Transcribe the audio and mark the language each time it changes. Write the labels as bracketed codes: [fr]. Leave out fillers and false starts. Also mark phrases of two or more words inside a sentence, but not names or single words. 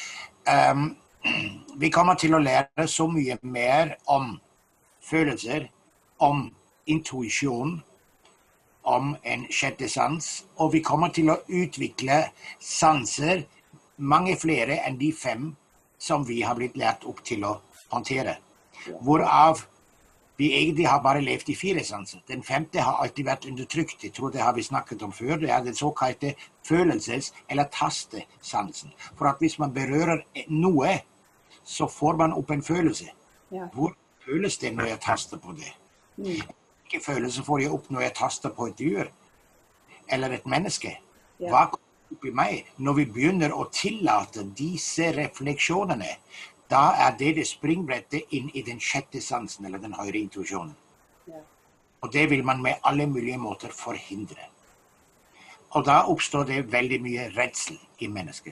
[sv] Vi kommer till att lära så mycket mer om følelser, om intuition, om en sjätte sans, och vi kommer till att utveckla sanser, många fler än de 5 som vi har blivit lärt upp till att hantera. Varav vi egentlig har bara levt i 4 sanser. Den 5:e har alltid varit undertryckt. Jag tror det har vi snackat om förr. Det är den så kallade følelses- eller tastesansen. [no] För att hvis man berører noe, så får man upp en følelse. Ja. Hvor føles det når jeg taster på det? Hvilken følelse får jeg upp når jeg taster på et dyr? Eller et menneske? Ja. Hva kommer upp i mig? Når vi begynner [sv] att tillåta disse reflektionerna, da är det springbrettet in i den sjätte sansen, eller den högre intuitionen. Ja. Och det vill man med alla möjliga måter förhindra. Och då uppstår det väldigt mycket rädsla i människor.